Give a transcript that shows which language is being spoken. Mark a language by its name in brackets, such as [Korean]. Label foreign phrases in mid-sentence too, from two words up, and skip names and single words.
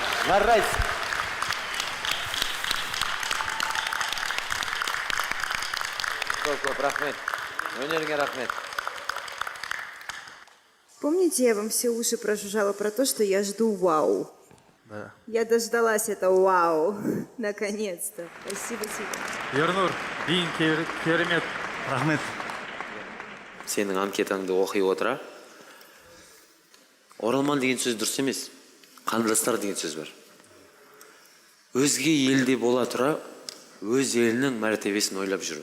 [Kazakh] жарайсың. Көп рахмет. Өнеріңе рахмет. [Russian] Помните, я вам все уши прожужжала про то, что я жду вау? Да. Я дождалась этого вау. Наконец-то. Спасибо тебе. [Kazakh] Ернур, дейін керемет. Рахмет. Сенің анкетаңды оқи отыра. Оралман деген сөз дұрыс емес. Қандастар деген сөз бар. Өзге елде бола тұра, өз елінің мәртебесін ойлап жүру.